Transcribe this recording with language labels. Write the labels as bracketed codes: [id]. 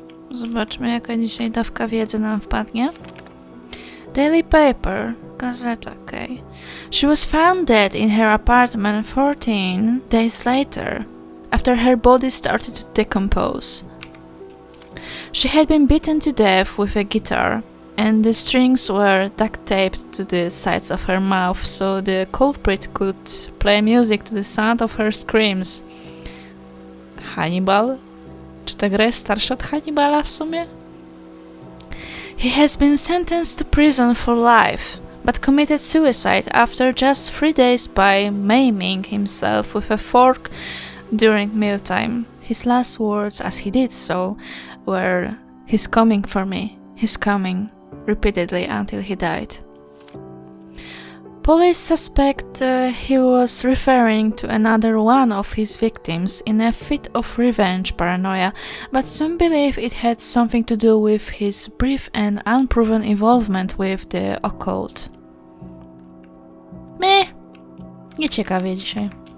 [pl] Zobaczmy, jaka dzisiaj dawka wiedzy nam wpadnie. [en] Daily paper. [pl] Gazeta, [en] okay. She was found dead in her apartment 14 days later, after her body started to decompose. She had been beaten to death with a guitar, and the strings were duct-taped to the sides of her mouth so the culprit could play music to the sound of her screams. Hannibal? [pl] Czy ta gra jest starsza od Hannibala w sumie? [en] He has been sentenced to prison for life, but committed suicide after just 3 days by maiming himself with a fork during mealtime. His last words as he did so were, "He's coming for me, he's coming," repeatedly until he died. Police suspect he was referring to another one of his victims in a fit of revenge paranoia, but some believe it had something to do with his brief and unproven involvement with the occult. [pl] Meh, nieciekawie dzisiaj.